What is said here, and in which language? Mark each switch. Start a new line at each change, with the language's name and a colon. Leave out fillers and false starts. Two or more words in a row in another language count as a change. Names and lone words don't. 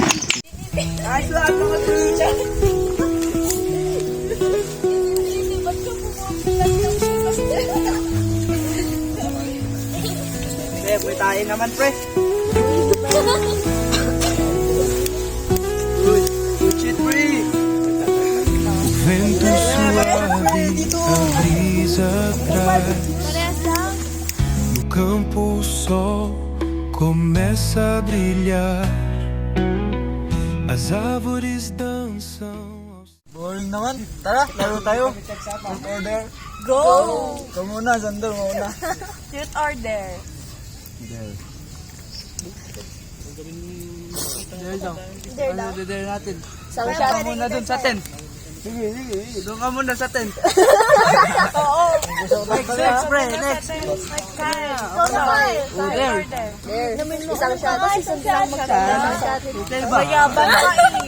Filipino: Ayos lang mga teacher. Pre, buhay tayo naman, pre. Shit, pre.
Portuguese: Vento suave, a brisa traz. No campo o sol começa a brilhar. As árvores dançam.
Filipino: Boring naman. Tara, laro tayo.
English: Fruit order.
Filipino: Go! Ikaw muna, Sandor, muna.
English: Truth or dare?
Filipino: Dare lang. Ano dare natin? Isang Doon ka muna dun sa tent. Sige. Doon ka muna sa tent. Oo. Next, pre, next. Dare. Isang shot. Tapos isang lang mag-shot. Dare ba? Mayaban ka eh.